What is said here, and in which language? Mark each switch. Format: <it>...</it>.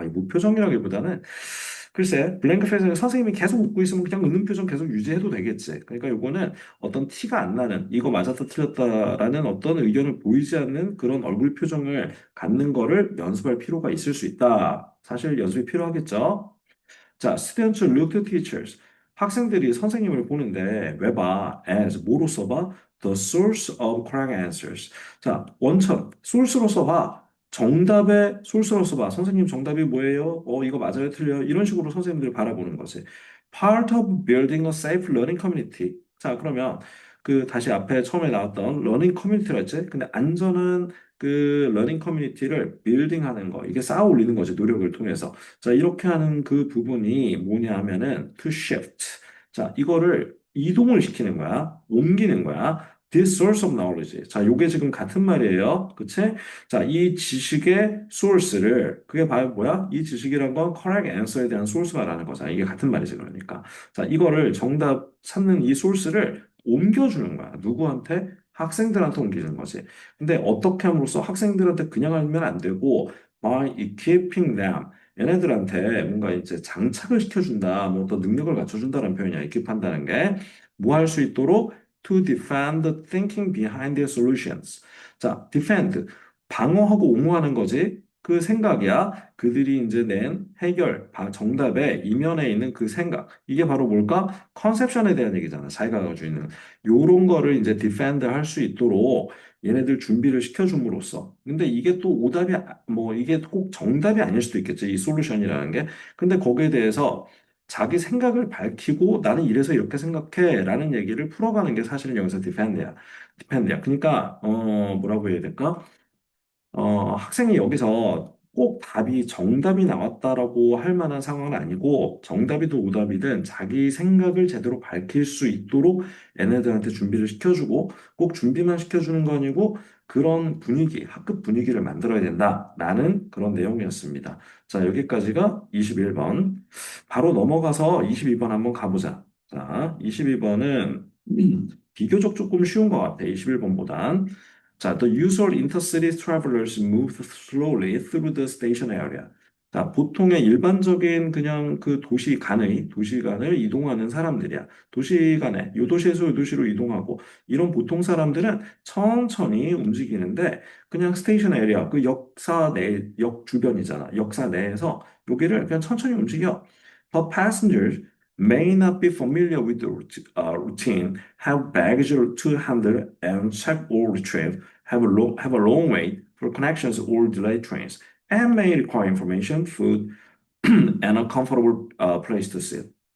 <ko>아니, 무표정이라기보다는 글쎄, 블랭크 페이스는 선생님이 계속 웃고 있으면 그냥 웃는 표정 계속 유지해도 되겠지. 그러니까 요거는 어떤 티가 안 나는, 이거 맞았다 틀렸다라는 어떤 의견을 보이지 않는 그런 얼굴 표정을 갖는 거를 연습할 필요가 있을 수 있다. 사실 연습이 필요하겠죠.</ko> <en>자, students look to teachers.</en> <ko>학생들이 선생님을 보는데 왜 봐? as 뭐로 써봐?</ko> <en>The source of correct answers.</en> <ko>자, 원천, source로 써봐. 정답의 source로 써봐. 선생님 정답이 뭐예요? 이거 맞아요? 틀려요? 이런 식으로 선생님들 바라보는 거지.</ko> <en>Part of building a safe learning community.</en> <ko>자, 그러면 그 다시 앞에 처음에 나왔던 learning community라 했지? 근데 안전한 그 러닝 커뮤니티를 빌딩하는 거, 이게 쌓아 올리는 거지, 노력을 통해서. 자, 이렇게 하는 그 부분이 뭐냐 하면은</ko> <en>to shift.</en> <ko>자, 이거를 이동을 시키는 거야. 옮기는 거야.</ko> <en>This source of knowledge.</en> <ko>자, 요게 지금 같은 말이에요. 그치? 자, 이 지식의 source를, 그게 바로 뭐야? 이 지식이란 건 correct answer에 대한 source가 라는 거잖아. 이게 같은 말이지, 그러니까. 자, 이거를 정답 찾는 이 source를 옮겨주는 거야. 누구한테? 학생들한테 옮기는 거지. 근데 어떻게 함으로써 학생들한테 그냥 하면 안 되고</ko> <en>by equipping them</en> <ko>얘네들한테 뭔가 이제 장착을 시켜준다, 뭐 또 능력을 갖춰준다는 표현이야.</ko> <en>equip한다는 게</en> <ko>뭐 할 수 있도록</ko> <en>to defend the thinking behind their solutions.</en> <ko>자, defend 방어하고 옹호하는 거지. 그 생각이야. 그들이 이제 낸 정답의 이면에 있는 그 생각. 이게 바로 뭘까? 컨셉션에 대한 얘기잖아. 자기가 가지고 있는. 요런 거를 이제 디펜드 할 수 있도록 얘네들 준비를 시켜줌으로써. 근데 이게 또 뭐 이게 꼭 정답이 아닐 수도 있겠지. 이 솔루션이라는 게. 근데 거기에 대해서 자기 생각을 밝히고 나는 이래서 이렇게 생각해 라는 얘기를 풀어가는 게 사실은 여기서 디펜드야. 디펜드야. 그러니까, 뭐라고 해야 될까? 학생이 여기서 꼭 답이 정답이 나왔다라고 할 만한 상황은 아니고 정답이든 오답이든 자기 생각을 제대로 밝힐 수 있도록 얘네들한테 준비를 시켜주고 꼭 준비만 시켜주는 거 아니고 그런 분위기, 학급 분위기를 만들어야 된다라는 그런 내용이었습니다. 자, 여기까지가 21번. 바로 넘어가서 22번 한번 가보자. 자, 22번은 비교적 조금 쉬운 것 같아. 21번보단.</ko> <en>자, the usual intercity travelers move slowly through the station area.</en> <ko>자, 보통의 일반적인 그냥 그 도시 간을 이동하는 사람들이야. 도시 간에, 요 도시에서 요 도시로 이동하고, 이런 보통 사람들은 천천히 움직이는데, 그냥 스테이션 에리아, 그 역사 내, 역 주변이잖아. 역사 내에서 여기를 그냥 천천히 움직여.</ko> <en>But passengers may not be familiar with the routine, have baggage to handle and check or retrieve, have a long wait for connections or delayed trains, and may require information, food, and a comfortable place to sit.</en>